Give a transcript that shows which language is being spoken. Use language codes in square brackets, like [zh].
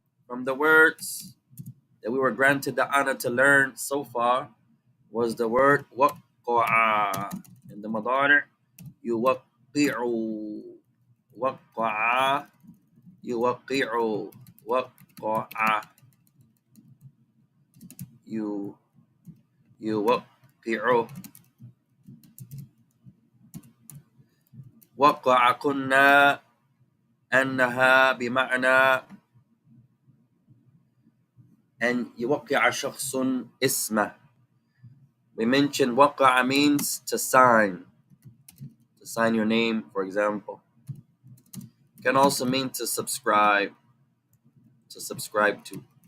[en] From the words that we were granted the honor to learn so far was the word وقع, and the مضارع يوقع, وقع يوقع, وقع يوقع. [ar] وقع كنا أنها بمعنى أن يوقع شخص اسمه. [en] We mentioned وقع means to sign your name, for example. It can also mean to subscribe to.